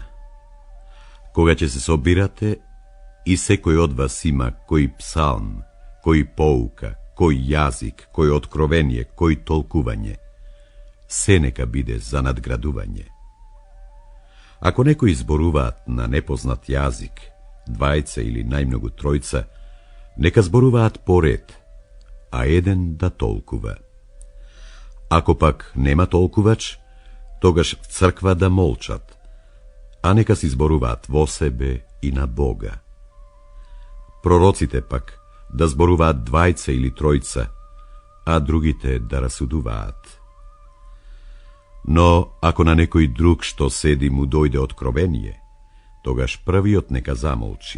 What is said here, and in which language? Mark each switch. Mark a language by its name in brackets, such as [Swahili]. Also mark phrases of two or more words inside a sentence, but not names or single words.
[Macedonian] Кога ќе се собирате и секој од вас има кој псалм, кој поука, кој јазик, кој откровение, кој толкување, се нека биде за надградување. Ако некои зборуваат на непознат јазик, двајца или најмногу тројца, нека зборуваат поред, а еден да толкува. Ako pak nema толкувач, тогаш в црква да молчат, а нека си зборуваат во себе и на Бога. Пророците пак да зборуваат двајца или тројца, а другите да расудуваат. Но ако на некој друг што седи му дојде откровение, тогаш првиот нека замолчи.